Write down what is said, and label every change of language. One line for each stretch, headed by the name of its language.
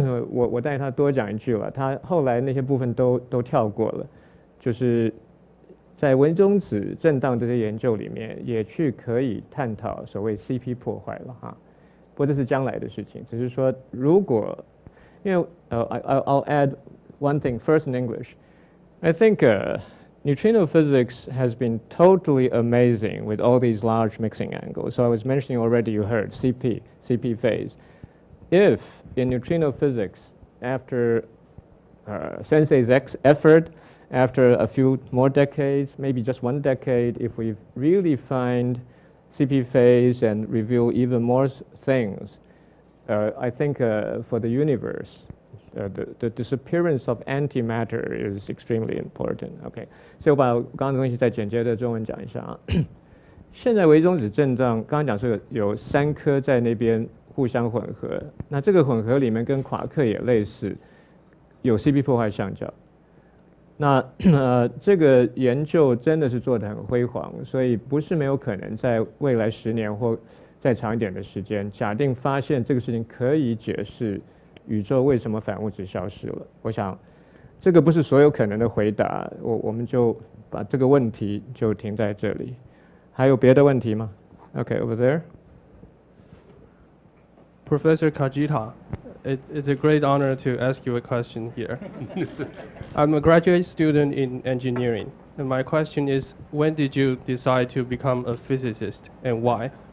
Chinese: 我带他多讲一句了，他后来那些部分都跳过了，就是在微中子震荡这些研究里面，也去可以探讨所谓 CP 破坏了哈。不过这是将来的事情，只是说如果因为
English: I'll add one thing first in English. I think neutrino physics has been totally amazing with all these large mixing angles. So I was mentioning already, you heard CP phase. If in neutrino physics, after Sensei's effort, after a few more decades, maybe just 1 decade, if we really find CP phase and reveal even more things, I think for the universe, the disappearance of antimatter is extremely important.
Chinese: OK， 所以我把刚刚的东西再简洁的中文讲一下啊。现在微中子震荡，刚刚讲说有3颗在那边互相混合，那这个混合里面跟夸克也类似，有 CP 破坏相较。那这个研究真的是做得很辉煌，所以不是没有可能在未来10年或再长一点的时间，假定发现这个事情可以解释宇宙为什么反物质消失了。我想这个不是所有可能的回答，我们就把这个问题就停在这里。还有别的问题吗 ？
English: Okay, over there. Professor Kajita, it's a great honor to ask you a question here. I'm a graduate student in engineering, and my question is, when did you decide to become a physicist, and why?